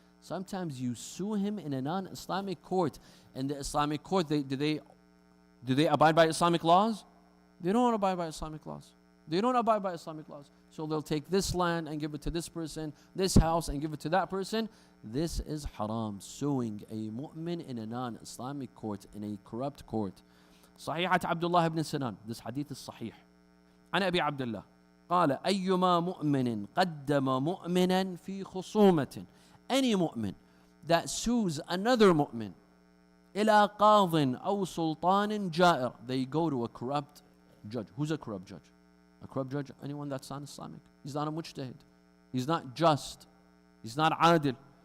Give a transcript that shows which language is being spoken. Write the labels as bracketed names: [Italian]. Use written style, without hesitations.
[English] Sometimes you sue him in a non-Islamic court. In the Islamic court, do they abide by Islamic laws? They don't abide by Islamic laws. So they'll take this land and give it to this person, this house and give it to that person. This is haram, suing a mu'min in a non-Islamic court, in a corrupt court. [Arabic] صحيحة عبد الله بن سنان. [English] This hadith is sahih. [Arabic] عن أبي عبد الله قال أيما مؤمن قدم مؤمنا في خصومة. [English] Any mu'min that sues another mu'min [Arabic] إلى قاض أو سلطان جائر. [English] They go to a corrupt judge. Who's a corrupt judge? A corrupt judge, anyone that's not Islamic. He's not a mujtahid. He's not just. He's not adil.